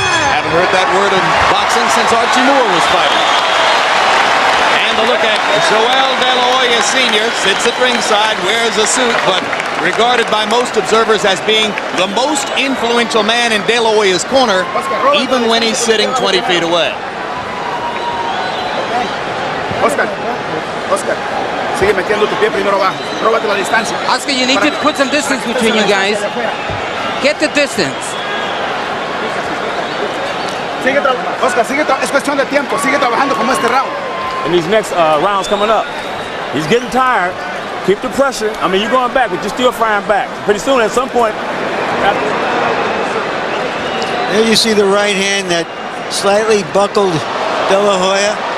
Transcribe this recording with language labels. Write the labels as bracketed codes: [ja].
[en] Haven't heard that word in boxing since Archie Moore was fighting. And a look at Joel De La Hoya Sr. sits at ringside, wears a suit, but regarded by most observers as being the most influential man in De La Hoya's corner, even when he's sitting 20 feet away. [es] Oscar, sigue metiendo tu pie primero abajo. Róbate la distancia. [en] Oscar, you need to put some distance between you guys. Get the distance. [es] Oscar, es cuestión de tiempo. Sigue trabajando como este round. [en] In these next rounds coming up, he's getting tired. Keep the pressure. I mean, you're going back, but you're still firing back. Pretty soon, at some point. There you see the right hand that slightly buckled De La Hoya.